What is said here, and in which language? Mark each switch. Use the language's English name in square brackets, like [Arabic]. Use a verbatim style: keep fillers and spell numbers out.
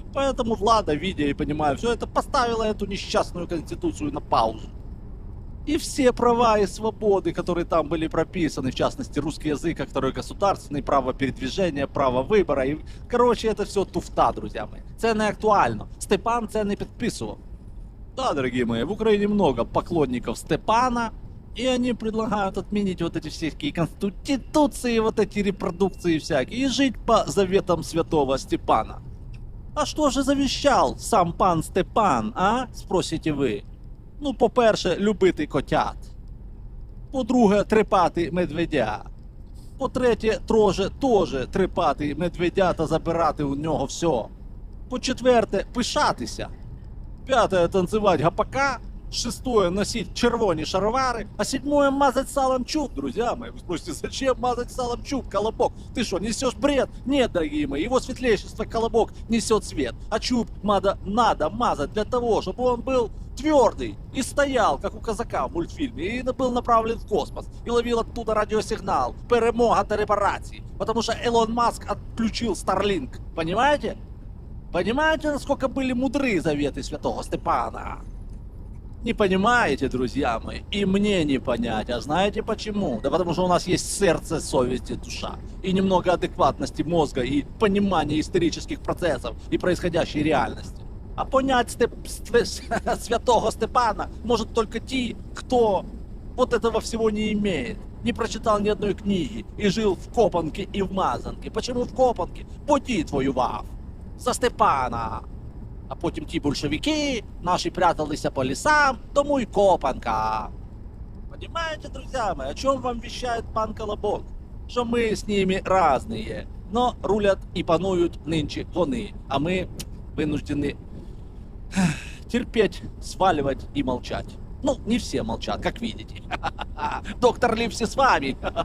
[Russian] Поэтому Влада, видя и понимая все это, поставила эту несчастную Конституцию на паузу. И все права и свободы, которые там были прописаны, в частности, русский язык, как второй государственный, право передвижения, право выбора. И, короче, это все туфта, друзья мои. [Ukrainian] Це не актуально. Степан це не підписував. [Russian] Да, дорогие мои, в Украине много поклонников Степана, И они предлагают отменить вот эти всякие конституции, вот эти репродукции всякие, и жить по заветам святого Степана. [Ukrainian] А що ж завіщав сам пан Степан, а? Спросите ви. Ну, по-перше, любити котят. По-друге, трепати медведя. По-третє, троже теж трепати медведя та забирати у нього все. По-четверте, пишатися. П'яте, танцювати гапака. [Russian] Шестое, носить [Ukrainian] червоні шаровари. [Russian] А седьмое, мазать салом чуб. Друзья мои, вы спросите, зачем мазать салом чуб, Колобок? Ты что, несешь бред? Нет, дорогие мои, его светлейшество Колобок несет свет. А чуб надо, надо мазать для того, чтобы он был твердый и стоял, как у казака в мультфильме, и был направлен в космос, и ловил оттуда радиосигнал «Перемога та репарації», потому что Илон Маск отключил Starlink, понимаете? Понимаете, насколько были мудры заветы святого Степана? Не понимаете, друзья мои, и мне не понять. А знаете почему? Да потому что у нас есть сердце, совесть и душа. И немного адекватности мозга, и понимания исторических процессов, и происходящей реальности. А понять степ... ст- святого Степана может только те, кто вот этого всего не имеет. Не прочитал ни одной книги, и жил в копанке и в мазанке. Почему в копанке? [Ukrainian] Бо дід воював. За Степана. А потім ті большевики, наші пряталися по лісам, тому й копанка. [Russian] Понимаете, друзья мои, о чем вам вещает пан Колобок? [Ukrainian] Що ми з ними [Russian] разные, но рулят [Ukrainian] і панують нинче вони, [Russian] а ми вынуждены терпеть, сваливать и молчать. Ну, не все молчат, как видите. Доктор Липси с вами.